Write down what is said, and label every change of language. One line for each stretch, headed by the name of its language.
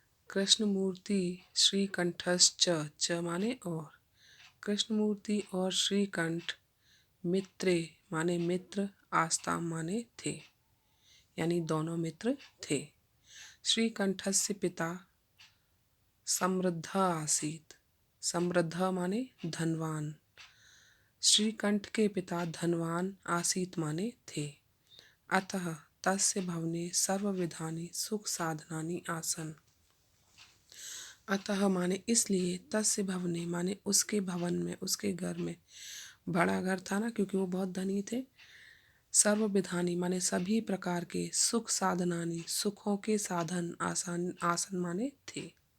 Hindi: कृष्णमूर्ति श्री कंठश्च च माने और, कृष्णमूर्ति और श्रीकंठ मित्रे माने मित्र, आस्ताम माने थे, यानी दोनों मित्र थे।
Sanskrit: श्रीकंठस्य पिता समृद्ध आसीत।
Hindi: समृद्ध माने धनवान। श्रीकंठ के पिता धनवान आसीत माने थे।
Sanskrit: अतः तस्य भवने सर्वविधानि सुख साधनानि आसन।
Hindi: अतः माने इसलिए, तस्य भवने माने उसके भवन में, उसके घर में, बड़ा घर था ना क्योंकि वो बहुत धनी थे। सर्व विधानी माने सभी प्रकार के, सुख साधनानी सुखों के साधन, आसान आसन माने थे।